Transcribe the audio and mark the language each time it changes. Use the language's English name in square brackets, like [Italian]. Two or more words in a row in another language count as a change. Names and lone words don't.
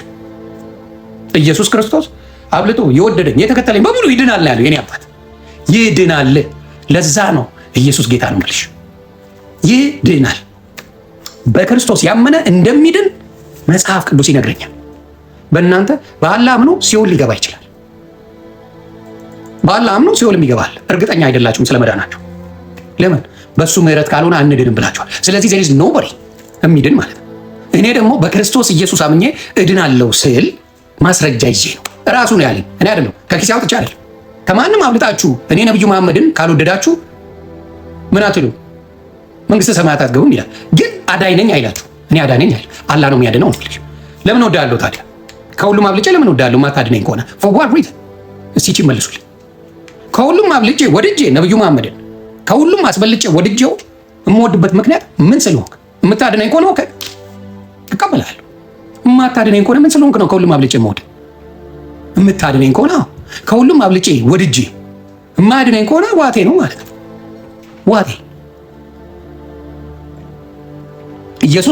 [Amharic] ኢየሱስ ክርስቶስ አብልጦ የወደደኝ የተከተለኝ በሙሉ ይድናል ያለው የኔ አባት ይድናል። ለዛ ነው ኢየሱስ ጌታ ነው የምልሽ። ይድናል። በክርስቶስ ያመነ እንደሚድን መጽሐፍ ቅዱስ ይነግረኛል። በእናንተ በአላህ አምኖ ሲኦል ሊገባ ይችላል። በአላህ አምኖ ሲኦልም ይገባል። እርግጠኛ አይደላችሁም ስለመዳናችሁ። ለምን? በሱ ምህረት ካልሆነ አንድንም ብላችኋል። ስለዚህ [English] there is nobody [Amharic] የሚድን ማለት ነው። እኔ ደግሞ በክርስቶስ ኢየሱስ አምኜ እድናለሁ ስል ማስረጃ ይዤ ነው። ራሱ ነው ያለኝ፣ እኔ አይደለም። ከኪሴ አውጥቼ አይደለም። ከማንም አብልጣችሁ እኔ ነብዩ መሐመድን ካልወደዳችሁ ምን አትሉ? መንግስተ ሰማያት አትገቡም ይላል። ግን አዳኝ ነኝ አይላችሁ። እኔ አዳኝ ነኝ አይል፣ አላህ ነው የሚያድነው ነው። ለምን ወዳለሁ ታዲያ? ከሁሉም አብልጬ ለምን ወዳለሁ? ማታድነኝ ከሆነ [English] for what reason? [Amharic] እስቲ መልሱልኝ። ከሁሉም አብልጬ ወድጄ ነብዩ መሐመድን ከሁሉም አስበልጬ ወድጄው የምወድበት ምክንያት ምን ስለሆንክ? የምታድነኝ ከሆነ ኦኬ እቀበላለሁ። የማታድነኝ ከሆነ ምን ስለሆንክ ነው ከሁሉም አብልጬ የምወድ? የምታድነኝ ከሆነ ከሁሉም አብልጬ ወድጄ የማያድነኝ ከሆነ ዋቴ ነው ማለት ነው። ዋቴ ኢየሱስ